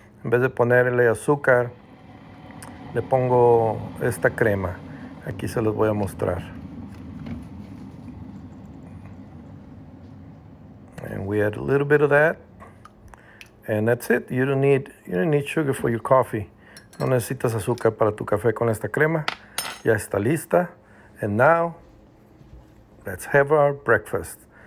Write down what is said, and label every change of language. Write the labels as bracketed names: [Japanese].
[Spanish] En vez de ponerle azúcar, le pongo esta crema. Aquí se los voy a mostrar. [English] And we add a little bit of that. And that's it. You don't need sugar for your coffee. [Spanish] No necesitas azúcar para tu café con esta crema. Ya está lista. [English] And now, let's have our breakfast.